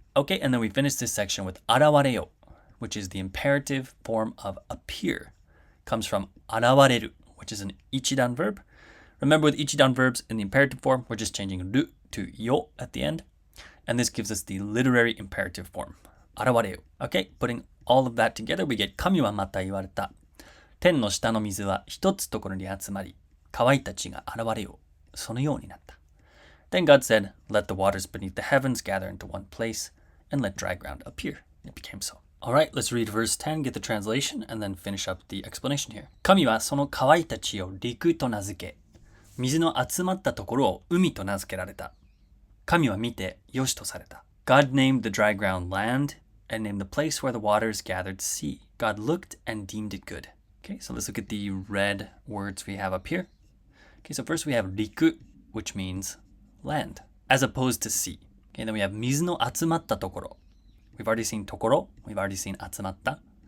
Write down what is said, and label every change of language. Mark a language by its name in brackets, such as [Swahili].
[English] Okay, and then we finish this section with 現れよ, which is the imperative form of appear. Comes from 現れる, which is an ichidan verb. Remember, with ichidan verbs in the imperative form, we're just changing ru to yo at the end. And this gives us the literary imperative form. [Japanese] 現れよ. [English] Okay, putting all of that together, we get [Japanese] 神はまた言われた。天の下の水は一つところに集まり、川たちが現れよう。そのようになった。 [English] Then God said, Let the waters beneath the heavens gather into one place, and let dry ground appear. It became so. Alright, let's read verse 10, get the translation, and then finish up the explanation here. [Japanese] 神はその川たちを陸と名付け、水の集まったところを海と名付けられた。神は見てよしとされた。 [English] God named the dry ground land, and named the place where the waters gathered sea. God looked and deemed it good. Okay, so let's look at the red words we have up here. Okay, so first we have riku, which means land, as opposed to sea. Okay, then we have [Japanese] 水の集まったところ. [English] We've already seen ところ, we've already seen 集まった.